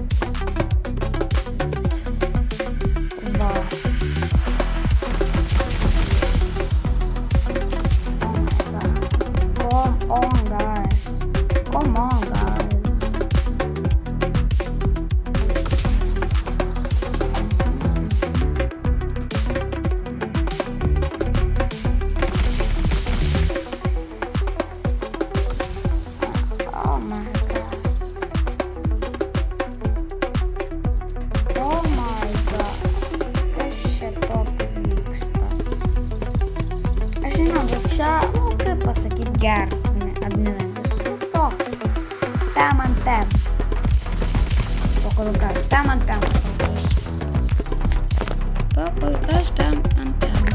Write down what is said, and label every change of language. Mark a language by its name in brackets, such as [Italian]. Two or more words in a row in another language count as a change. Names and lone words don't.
[Lithuanian] Va. [English] Come on, guys. Come on, guys. Oh my god. Oh my god. [Lithuanian] Kas čia tokio vyksta? Aš žinau, bet čia, kaip pasakyti, geras adminas. Toks. Pem ant pem. Pakol kas. Pem ant pem. Pakol kas pem ant pem.